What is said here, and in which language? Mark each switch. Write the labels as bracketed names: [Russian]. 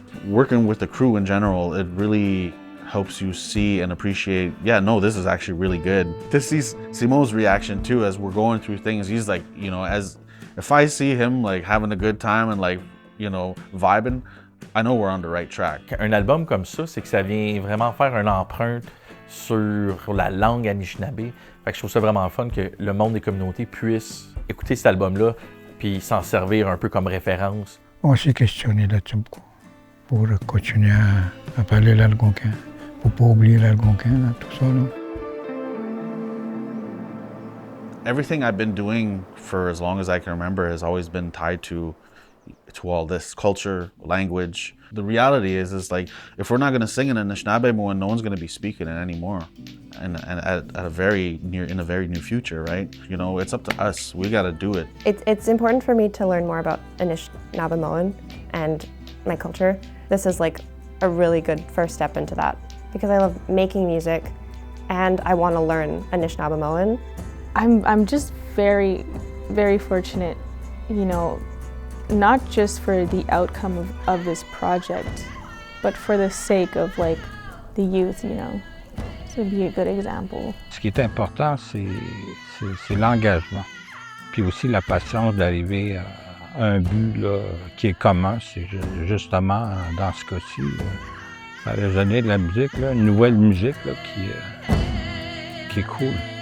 [English] Working with the crew in general, it really helps you see and appreciate, this is actually really good. To see Simo's reaction too as we're going through things, he's like, as if I see him like having a good time and like, vibing, I know we're on the right track. [French] Un album comme ça, c'est que ça vient vraiment faire une empreinte sur la langue Anishinaabe. Fait que je trouve ça vraiment fun que le monde des communautés puisse écouter cet album-là puis s'en servir un peu comme référence. On s'est questionné là-dessus beaucoup pour continuer à parler l'algonquin, pour pas oublier l'algonquin, là, tout ça. Là. [English] Everything I've been doing for as long as I can remember has always been tied to all this culture, language. The reality is like if we're not going to sing in Anishinaabe, no one's going to be speaking it anymore, and in a very near future, right? It's up to us. We got to do it. It's important for me to learn more about Anishinaabe and my culture. This is like a really good first step into that because I love making music, and I want to learn Anishinaabe. I'm just very, very fortunate, not just for the outcome of this project, but for the sake of like the youth, to be a good example. [French] Ce qui est important, c'est l'engagement, puis aussi la patience d'arriver à un but là, qui est commun. C'est justement dans ce cas-ci, faire résonner de la musique, là, une nouvelle musique là, qui est cool.